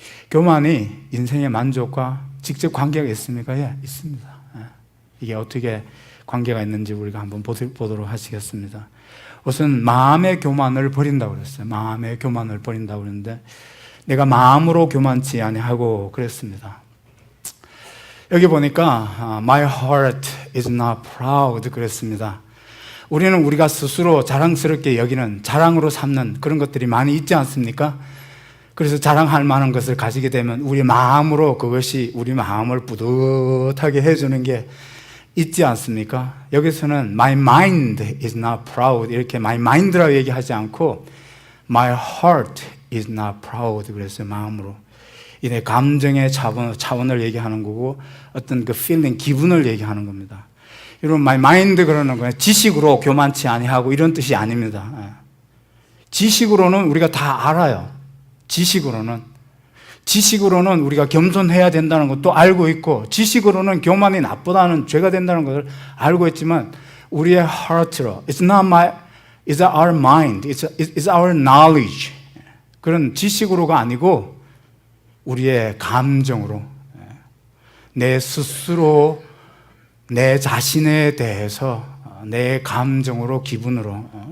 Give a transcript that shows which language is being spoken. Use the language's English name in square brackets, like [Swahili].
[Korean] 교만이 인생의 만족과 직접 관계가 있습니까? 예, 있습니다. 이게 어떻게 관계가 있는지 우리가 한번 보도록 하시겠습니다. 우선 마음의 교만을 버린다고 그랬어요. 마음의 교만을 버린다고 그랬는데 내가 마음으로 교만치 아니하고 그랬습니다. 여기 보니까 [English] My heart is not proud [Korean] 그랬습니다. 우리는 우리가 스스로 자랑스럽게 여기는, 자랑으로 삼는 그런 것들이 많이 있지 않습니까? 그래서 자랑할 만한 것을 가지게 되면 우리 마음으로 그것이 우리 마음을 뿌듯하게 해주는 게 있지 않습니까? 여기서는 [English] My mind is not proud [Korean] 이렇게 [English] My mind [Korean] 라고 얘기하지 않고 [English] My heart is not proud [Korean] 그랬어요. 마음으로. 이 감정의 차원을 얘기하는 거고 어떤 그 feeling, 기분을 얘기하는 겁니다. 여러분, [English] my mind [Korean] 그러는 거예요. 지식으로 교만치 아니하고 이런 뜻이 아닙니다. 지식으로는 우리가 다 알아요. 지식으로는 우리가 겸손해야 된다는 것도 알고 있고, 지식으로는 교만이 나쁘다는, 죄가 된다는 것을 알고 있지만 우리의 heart로 [English] it's our mind, it's our knowledge, [Korean] 그런 지식으로가 아니고 우리의 감정으로, 내 스스로 내 자신에 대해서 내 감정으로, 기분으로.